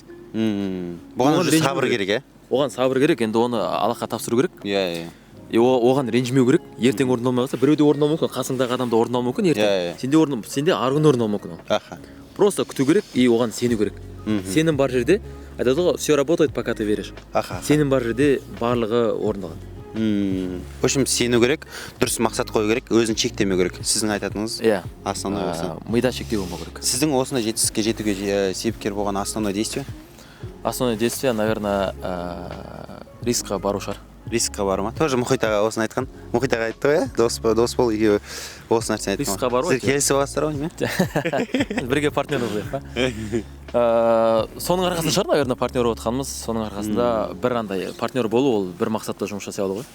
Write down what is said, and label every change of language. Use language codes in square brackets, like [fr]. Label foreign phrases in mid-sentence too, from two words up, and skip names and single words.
[kk] Бұған уже сабыр керек, иә? Оған сабыр керек, енді оны Аллахқа тапсыру керек. Иә. оған ренжімеу керек. Ертең орындалмай қалса, біреуде орындалуы мүмкін, қасыңдағы адамда орындалуы мүмкін ертең. Сенде арғы күні орындалуы мүмкін. Аха. Просто күту керек и оған сену керек. Сенім бар жерде, айтады ғой, [ru] все работает, пока ты веришь. Аха. [kk] Сенім бар жерде барлығы орындалады. [ru] В общем, [kk] сену керек, дұрыс мақсат қою керек, өзін шектемеу керек. Сіздің айтатыныңыз основной осы. Мида шектеу болмау керек. Сіздің осындай жетістікке жетуге себепкер болған [ru] основной действие? Основное действие, наверное, [kk] рискқа бару шығар. Рискқа бару ма? Тоже Мұхит аға осыны айтқан. Мұхит аға айтты ғой, дос бол, екеуі осы нәрсені айтқан. Рискқа бару. Сіздер келісіп аласыздар ғой неме? Бірге партнер болайық па? Соның арқасында шығар, наверное, партнер болып отқанымыз. Соның арқасында бір андай партнер болу, ол бір мақсатта жұмыс жасай алу ғой.